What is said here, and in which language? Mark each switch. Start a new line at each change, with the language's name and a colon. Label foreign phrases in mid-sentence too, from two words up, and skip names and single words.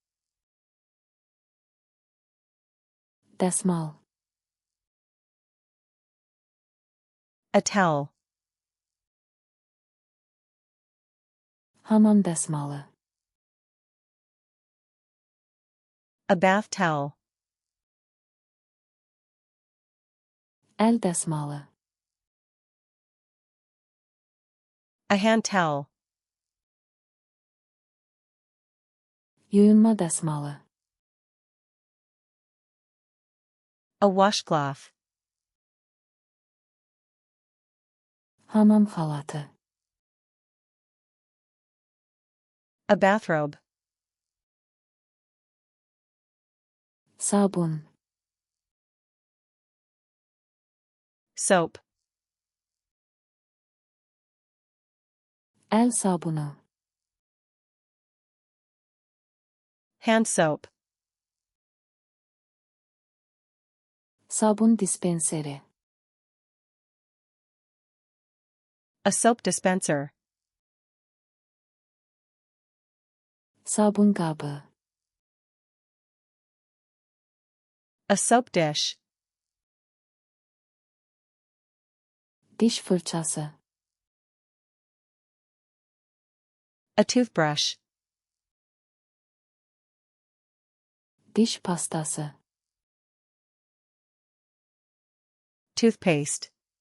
Azerbaijani: Dəsmal.
English: A towel.
Azerbaijani: Hamam dəsmalı.
English: A bath towel.
Azerbaijani: Əl dəsmalı.
English: A hand towel.
Azerbaijani: Yuyunma dəsmalı.
English: A washcloth.
Azerbaijani: Hamam xalatı.
English: A bathrobe.
Azerbaijani: Sabun.
English: Soap.
Azerbaijani: Əl sabunu.
English: Hand soap.
Azerbaijani: Sabun dispenseri.
English: A soap dispenser.
Azerbaijani: Sabun qabı.
English: A soap dish.
Azerbaijani: Diş fırçası.
English: A toothbrush.
Azerbaijani: Diş pastası.
English: Toothpaste.